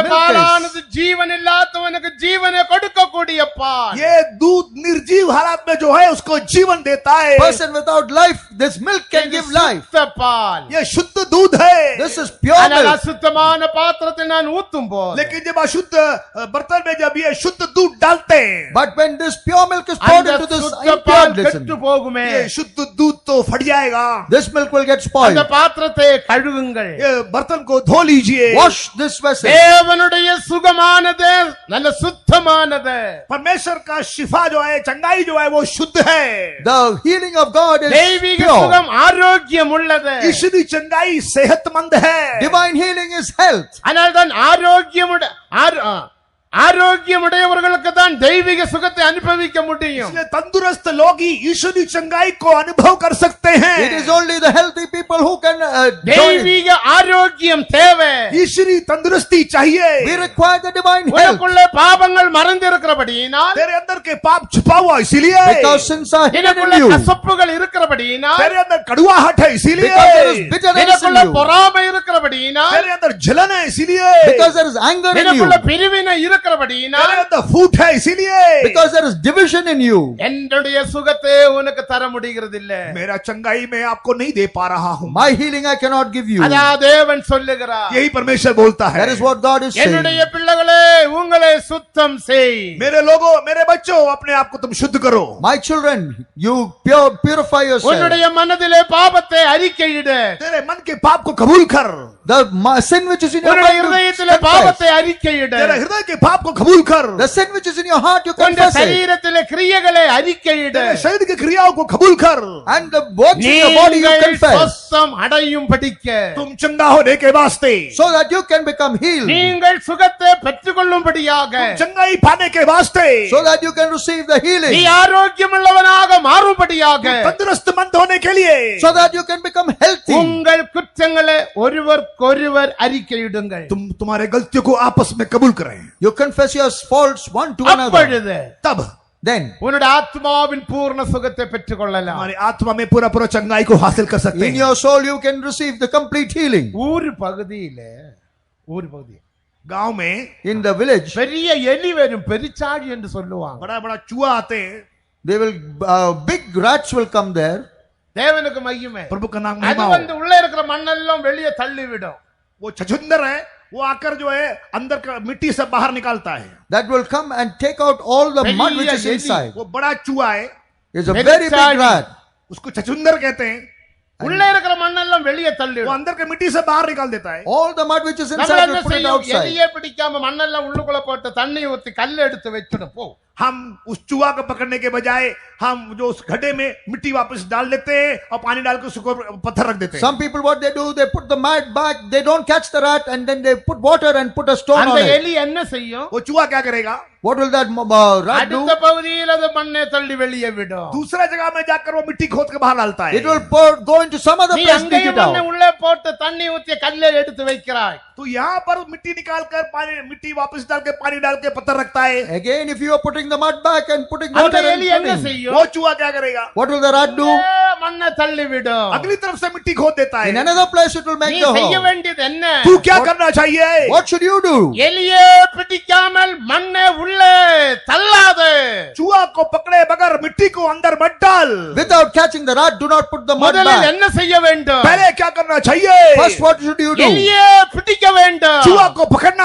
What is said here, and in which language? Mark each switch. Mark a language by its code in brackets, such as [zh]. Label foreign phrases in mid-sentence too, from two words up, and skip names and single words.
[en] milk is. [ta] பாலானது ஜீவன் இல்லாதவனுக்கு ஜீவனை கொடுக்கக்கூடிய பால். [hi] ये दूध निर्जीव हालत में जो है उसको जीवन देता है. [en] Person without life, this milk can give life. [ta] சுத்த பால். [hi] ये शुद्ध दूध है. [en] This is pure [ta] ஆனால் [en] milk. [ta] அசுத்தமான பாத்திரத்தை நான் ஊத்தும் போது [hi] लेकिन जब अशुद्ध बर्तन में जब ये शुद्ध दूध डालते हैं, [en] But when this pure milk is poured [ta] அந்த [en] into this [ta] சுத்த [en] impure, [ta] பால் [en] listen, [ta] கெட்டு போகுமே. [hi] ये शुद्ध दूध तो फट जाएगा. [en] this milk will get [ta] அந்த [en] spoiled. [ta] பாத்திரத்தை கழுவுங்கள். [hi] ये बर्तन को धो लीजिए. [en] Wash this vessel. [ta] தேவனுடைய சுகமானது நல்ல சுத்தமானது. [hi] परमेश्वर का शिफा जो है, चंगाई जो है वो शुद्ध है. [en] The healing of God is [ta] தெய்வீக [en] pure. [ta] சுகம் ஆரோக்கியம் உள்ளது. [hi] ईश्वरी चंगाई सेहतमंद है. [en] Divine healing is health. [ta] ஆனால் தான் ஆரோக்கியமுடையவர்களுக்கு தான் தெய்வீக சுகத்தை அனுபவிக்க முடியும். [hi] इसलिए तंदुरुस्त लोग ही ईश्वरी चंगाई को अनुभव कर सकते हैं. [en] It is only the healthy people who can can join. [ta] தெய்வீக ஆரோக்கியம் தேவை. [hi] ईश्वरी तंदुरुस्ती चाहिए. [en] We require the divine health. [ta] உனக்குள்ள பாவங்கள் மறைந்திருக்கிறபடியினால், [hi] तेरे अंदर के पाप छुपा हुआ इसीलिए. [en] Because sins are hidden [ta] எனக்குள்ள [en] in you. [ta] கசப்புகள் இருக்கிறபடியினால், [hi] तेरे अंदर कड़वाहट है इसीलिए. [en] Because there is bitterness in [ta] எனக்குள்ள [en] you. [ta] பொறாமை இருக்கிறபடியினால், [hi] तेरे अंदर जलन है इसीलिए. [en] Because there is anger in you. [ta] எனக்குள்ள பிரிவினை இருக்கிறபடியினால், [hi] तेरे अंदर फूट है इसीलिए. [en] Because there is division in you. [ta] என்னுடைய சுகத்தை உனக்கு தர முடிகிறது இல்ல. [hi] मेरा चंगाई मैं आपको नहीं दे पा रहा हूँ. [en] My healing I cannot give you. [ta] அதான் தேவன் சொல்லுகிறார். [hi] यही परमेश्वर बोलता है. [en] That is what God is saying. [ta] என்னுடைய பிள்ளைகளே, உங்களை சுத்தம் செய். [hi] मेरे लोगों, मेरे बच्चों, अपने आप को तुम शुद्ध करो. [en] My children, you purify yourself. [ta] உன்னுடைய மனதிலே பாவத்தை அறிக்கையிடு. [hi] तेरे मन के पाप को कबूल कर. [en] The sin which is in your [ta] உன்னுடைய [en] mind, you [ta] இதயத்திலே [en] confess. [ta] பாவத்தை அறிக்கையிடு. [hi] तेरे हृदय के पाप को कबूल कर. [en] The sin which is in your heart, you [ta] உன்னுடைய [en] confess it. [ta] சரீரத்திலே கிரியைகளை அறிக்கையிடு. [hi] तेरे शरीर की क्रियाओं को कबूल कर. [en] And the works in your body, you [ta] நீங்கள் [en] confess. [ta] சுத்தம் அடையும் படிக்க, [hi] तुम चंगा होने के वास्ते, [en] So that you can become healed. [ta] நீங்கள் சுகத்தை பெற்றுக்கொள்ளும்படியாக, [hi] चंगाई पाने के वास्ते, [en] So that you can receive the [ta] நீ [en] healing. [ta] ஆரோக்கியமுள்ளவனாக மாறும்படியாக, [hi] तंदुरुस्तमंद होने के लिए, [en] So that you can become healthy. [ta] உங்கள் குற்றங்களை ஒருவருக்கொருவர் அறிக்கையிடுங்கள். [hi] तुम्हारे गलतियों को आपस में कबूल करें. [en] You confess your faults one to another. [ta] அப்பொழுது [hi] तब [en] Then, [ta] உன்னுடைய ஆத்மாவின் பூர்ண சுகத்தை பெற்றுக்கொள்ளலாம். [hi] हमारी आत्मा में पूरा पूरा चंगाई को हासिल कर सकते [en] in [hi] हैं. [en] your soul, you can receive the complete healing. [ta] ஊர் பகுதியில [hi] गांव में [en] In the village, [ta] பெரிய எலி வரும், பெருச்சாழி என்று சொல்லுவாங்க. [hi] बड़ा बड़ा चूहा आते हैं. [en] they will, big rats will come there. [ta] தேவனுக்கு மகிமை. [hi] प्रभु का नाम [ta] அது [hi] महिमा [ta] வந்து [hi] हो. [ta] உள்ள இருக்கிற மண்ணெல்லாம் வெளியே தள்ளி விடும். [hi] वो छछुंदर है, वो आकर जो है अंदर का मिट्टी सब बाहर निकालता है. [en] That will come and take out all the mud which is Very inside. [hi] वो बड़ा चूहा है, [en] It's a Very very big tiny. rat. [hi] उसको छछुंदर कहते हैं. [ta] உள்ள இருக்கிற மண்ணெல்லாம் வெளியே தள்ளி [hi] वो [ta] விடும். [hi] अंदर के मिट्टी से बाहर निकाल देता है. [en] All the mud which is [ta] நம்ம [en] inside [ta] என்ன [en] will put it [ta] செய்யும்? [en] outside. [ta] எலியே பிடிக்காம மண்ணெல்லாம் உள்ளுக்குள்ள போட்டு தண்ணி ஊத்தி கல்ல எடுத்து வச்சிடும். போ. [hi] हम उस चूहा को पकड़ने के बजाय हम जो उस गड्ढे में मिट्टी वापस डाल देते हैं और पानी डाल के उसको पत्थर रख देते हैं. [en] Some people what they do, they put the mud back, they don't catch the rat and then they put water and put a stone [ta] அந்த [en] on it. [ta] எலி என்ன செய்யும்? [hi] वो चूहा क्या करेगा? [en] What will that rat do? [ta] அடுத்த பகுதியில் அது மண்ணை தள்ளி வெளியே விடும். [hi] दूसरा जगह में जाकर वो मिट्टी खोद के बाहर डालता है. [en] It will go into some other [ta] நீ [en] place and dig [ta] அங்கேயும் [en] it [ta] மண்ணை [en] out. [ta] உள்ளே போட்டு தண்ணி ஊத்தி கல்லை எடுத்து வைக்கிறாய். [hi] तो यहाँ पर मिट्टी निकाल कर पानी, मिट्टी वापस डाल के पानी डाल के पत्थर रखता है. [en] Again, if you are putting the mud back and putting [ta] அந்த [en] water [ta] எலி [en] and [ta] என்ன [en] filling, [ta] செய்யும்? [hi] वो चूहा क्या करेगा? [en] what will the rat do? [ta] மண்ணை தள்ளி விடும். [hi] अगली तरफ से मिट्टी खोद देता [en] In [hi] है. [en] another place it will [ta] நீ [en] make the [ta] செய்ய [en] hole. [ta] வேண்டியது என்ன? [hi] तू क्या करना चाहिए? [en] What should you do? [ta] எலியே பிடிக்காமல் மண்ணை உள்ளே தள்ளாது. [hi] चूहा को पकड़े बगैर मिट्टी को अंदर मत डाल. [en] Without catching the rat, do not put the mud [ta] முதலில் [en] back. [ta] என்ன செய்ய வேண்டும்? [hi] पहले क्या करना चाहिए? [en] First, what should you do? [ta] எலியே பிடிக்க வேண்டும். [hi] चूहा को पकड़ना